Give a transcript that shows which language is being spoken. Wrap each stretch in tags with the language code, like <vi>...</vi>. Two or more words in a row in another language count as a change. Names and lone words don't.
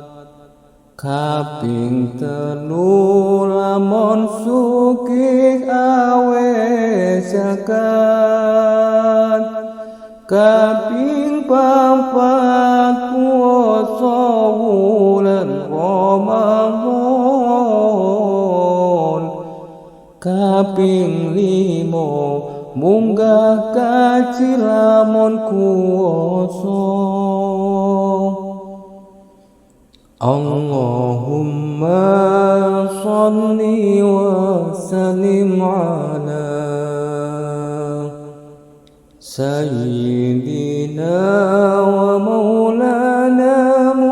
<jv>kaping telu lamun sugih awe zakat kaping papat puasa wulan Ramadan kaping limo munggah kaji lamun kuwasa</jv> <ar>اللهم صل وسلم على سيدنا ومولانا</ar>